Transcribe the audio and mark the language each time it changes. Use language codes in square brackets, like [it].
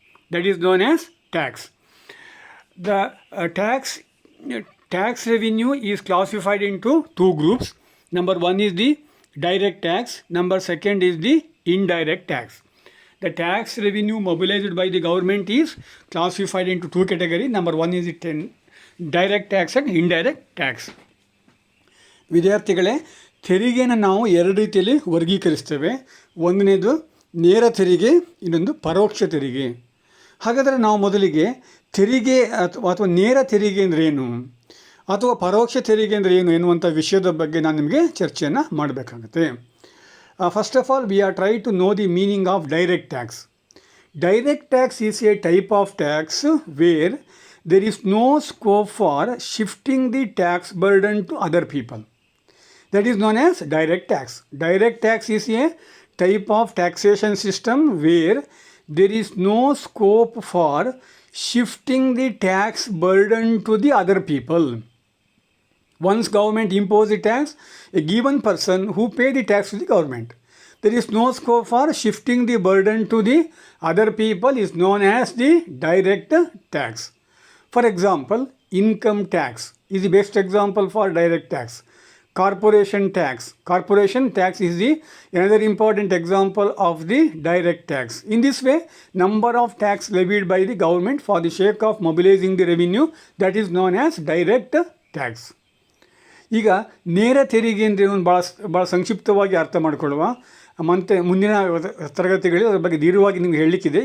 [en] That is known as tax. The tax revenue is classified into two groups. Number one is the direct tax. Number second is the indirect tax. The tax revenue mobilized by the government is classified into two categories. Number one is the direct tax and indirect tax. [kn] ವಿದ್ಯಾರ್ಥಿಗಳೇ, ತೆರಿಗೆಯನ್ನು ನಾವು ಎರಡು ರೀತಿಯಲ್ಲಿ ವರ್ಗೀಕರಿಸ್ತೇವೆ. ಒಂದನೇದು ನೇರ ತೆರಿಗೆ, ಇನ್ನೊಂದು ಪರೋಕ್ಷ ತೆರಿಗೆ. ಹಾಗಾದರೆ ನಾವು ಮೊದಲಿಗೆ ತೆರಿಗೆ ಅಥವಾ ನೇರ ತೆರಿಗೆ ಅಂದರೆ ಏನು ಅಥವಾ ಪರೋಕ್ಷ ತೆರಿಗೆ ಅಂದರೆ ಏನು ಎನ್ನುವಂಥ ವಿಷಯದ ಬಗ್ಗೆ ನಾನು ನಿಮಗೆ ಚರ್ಚೆಯನ್ನು ಮಾಡಬೇಕಾಗುತ್ತೆ. [en] First of all we are try to know the meaning of direct tax. Direct tax is a type of tax where there is no scope for shifting the tax burden to other people. That is known as direct tax. Direct tax is a type of taxation system where there is no scope for shifting the tax burden to the other people. Once government impose the tax, a given person who pay the tax to the government, there is no scope for shifting the burden to the other people is known as the direct tax. For example, income tax is the best example for direct tax. Corporation tax. Corporation tax is the another important example of the direct tax. In this way, number of tax levied by the government for the sake of mobilizing the revenue, that is known as direct tax. [kn] ಈಗ ನೇರ ತೆರಿಗೆ ಅಂದರೆ ಭಾಳ ಸಂಕ್ಷಿಪ್ತವಾಗಿ ಅರ್ಥ ಮಾಡಿಕೊಳ್ಳುವ. ಮತ್ತು ಮುಂದಿನ ತರಗತಿಗಳಲ್ಲಿ ಅದರ ಬಗ್ಗೆ ದೀರ್ಘವಾಗಿ ನಿಮಗೆ ಹೇಳಲಿಕ್ಕಿದೆ.